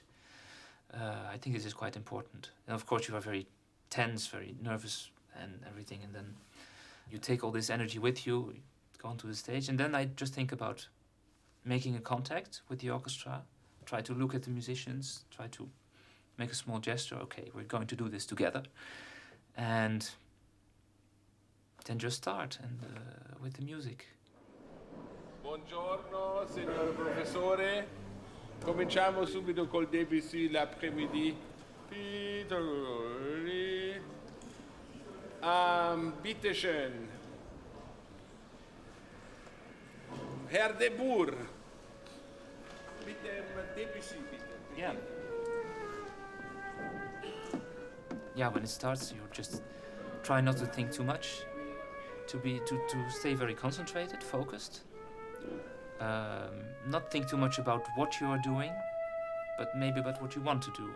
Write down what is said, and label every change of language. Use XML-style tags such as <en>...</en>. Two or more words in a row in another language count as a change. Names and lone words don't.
<en>I think this is quite important. And of course you are very tense, very nervous and everything, and then you take all this energy with you, go onto the stage, and then I just think about making a contact with the orchestra, try to look at the musicians, try to make a small gesture, okay, we're going to do this together, and then just start and with the music.</en> <it>Buongiorno, signor professore. Cominciamo subito col Debussy l'après-midi. Pedrotti.</it> <de>Bitte schön. Herr de Boer. Bitte Debussy, bitte.</de> <en>Yeah. Yeah, when it starts, you just try not to think too much, to stay very concentrated, focused. Not think too much about what you are doing, but maybe about what you want to do.</en>